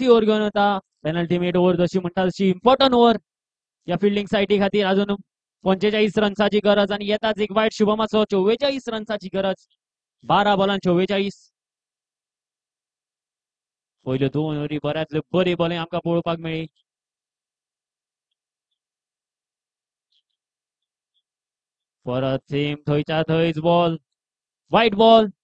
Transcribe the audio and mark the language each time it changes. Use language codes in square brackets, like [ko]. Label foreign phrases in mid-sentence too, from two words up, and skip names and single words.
[kok] ओव्हर घेऊन होता [en] penalty mate over [kok] जशी म्हणतात तशी [en] important over [kok] या फिल्डिंग सायटी खातीर अजून 45 रन्साची गरज आणि येताच एक वाईट शुभमाचो 44 रन्साची गरज 12 बॉलान 44 पयल्यो 2 ओव्हरी बऱ्यातल्यो बरी बॉलिंग आमकां पळोवपाक मेळ्ळी परत सेम थंयच्या थंयच बॉल [en] wide ball